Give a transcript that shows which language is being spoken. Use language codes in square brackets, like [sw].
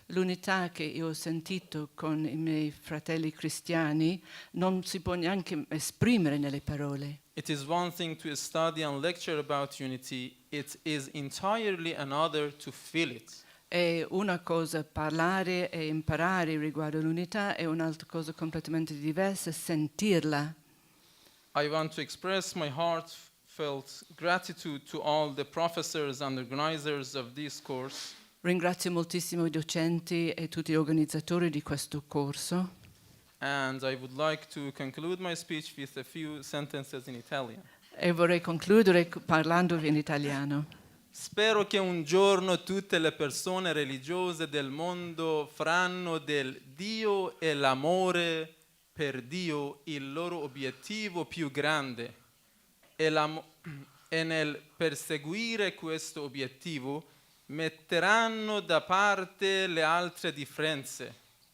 [it] L'unità che io ho sentito con i miei fratelli cristiani non si può neanche esprimere nelle parole. [en] It is one thing to study and lecture about unity, it is entirely another to feel it. [it] È una cosa parlare e imparare riguardo l'unità, è un'altra cosa completamente diversa sentirla. [en] I want to express my heartfelt gratitude to all the professors and organizers of this course. [it] Ringrazio moltissimo i docenti e tutti gli organizzatori di questo corso. [en] And I would like to conclude my speech with a few sentences in Italian. [it] E vorrei concludere parlando in italiano. Spero che un giorno tutte le persone religiose del mondo faranno del Dio e l'amore per Dio il loro obiettivo più grande e nel perseguire questo obiettivo metteranno da parte le altre differenze.